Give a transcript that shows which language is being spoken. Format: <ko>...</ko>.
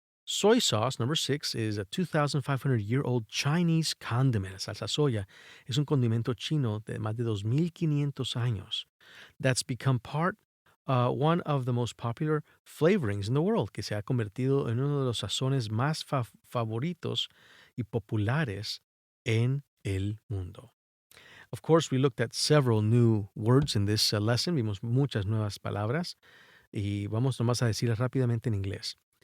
<en>Soy sauce, number 6, is a 2,500-year-old Chinese condiment.</en> <es>La salsa soya es un condimento chino de más de 2,500 años.</es> <en>That's become one of the most popular flavorings in the world,</en> <es>que se ha convertido en uno de los sazones más favoritos y populares en el mundo.</es> <en>Of course, we looked at several new words in this lesson.</en> <es>Vimos muchas nuevas palabras y vamos nomás a decirlas rápidamente en inglés.</es>